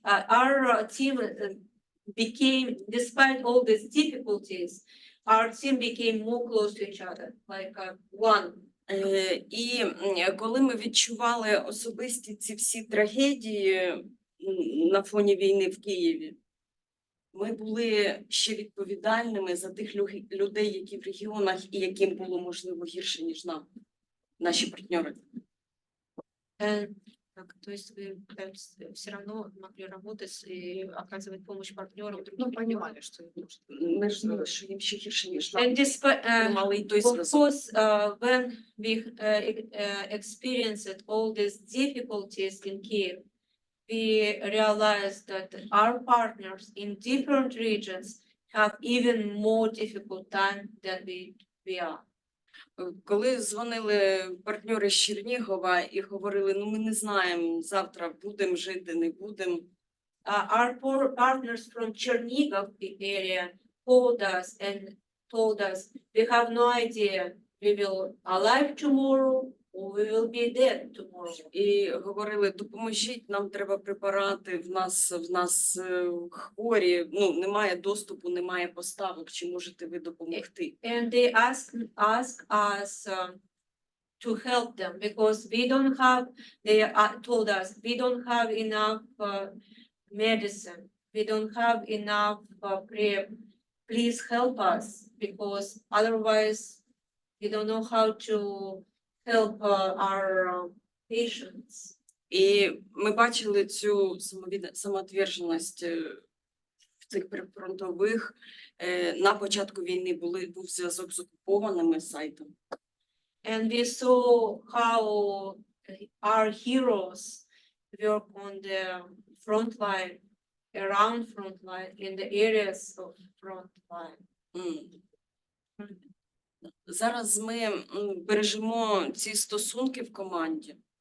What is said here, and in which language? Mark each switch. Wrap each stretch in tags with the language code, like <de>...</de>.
<en>Our team became, despite all these difficulties, our team became more close to each other, like one.</en> <uk>І коли ми відчували особисті ці всі трагедії на фоні війни в Києві, ми були ще відповідальними за тих людей, які в регіонах і яким було, можливо, гірше, ніж нам, наші партнери.</uk> <ru>Так, то есть вы все равно могли работать и оказывать помощь партнерам, другим понимали, что</ru> <uk>Ми ж знали, що їм ще гірше, ніж нам.</uk> <en>And despite,</en> <uk>Мали й той</uk> <en>of</en> <uk>зв'язок.</uk> <en>course, when we experienced all these difficulties in Kiev, we realized that our partners in different regions have even more difficult time than we are.</en> <uk>Коли дзвонили партнери з Чернігова і говорили, ну ми не знаємо, завтра будемо жити, не будемо.</uk> <en>Our partners from Chernihiv area called us and told us, we have no idea, we will alive tomorrow or we will be dead tomorrow.</en> <uk>І говорили, допоможіть, нам треба препарати, в нас хворі, ну, немає доступу, немає поставок, чи можете ви допомогти?</uk> <en>And they ask us to help them because we don't have, they told us, we don't have enough medicine, we don't have enough prep. Please help us because otherwise we don't know how to help our patients.</en> <uk>І ми бачили цю самоотверженість в цих прифронтових. На початку війни був зв'язок з окупованими сайтами.</uk> <en>And we saw how our heroes work on the front line, around front line, in the areas of front line.</en> <uk>Зараз ми бережемо ці стосунки в команді.</uk>